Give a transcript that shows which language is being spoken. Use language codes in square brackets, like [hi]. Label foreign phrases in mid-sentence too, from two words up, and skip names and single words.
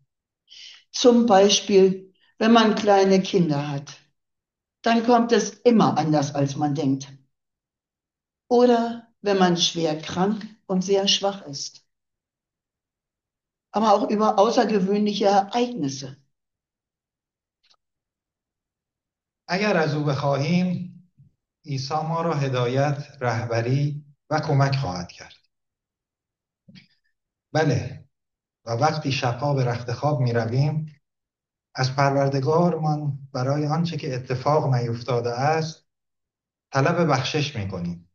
[de] Zum Beispiel, wenn man kleine Kinder hat, dann kommt es immer anders, als man denkt. Oder wenn man schwer krank und sehr schwach ist. Aber auch über außergewöhnliche Ereignisse. [fa] اگر از او بخواهیم عیسی ما را هدایت، رهبری و کمک خواهد کرد. بله، و وقتی شبها به رخت خواب می رویم از پروردگارمان برای آنچه که اتفاق نیفتاده است طلب بخشش می کنیم.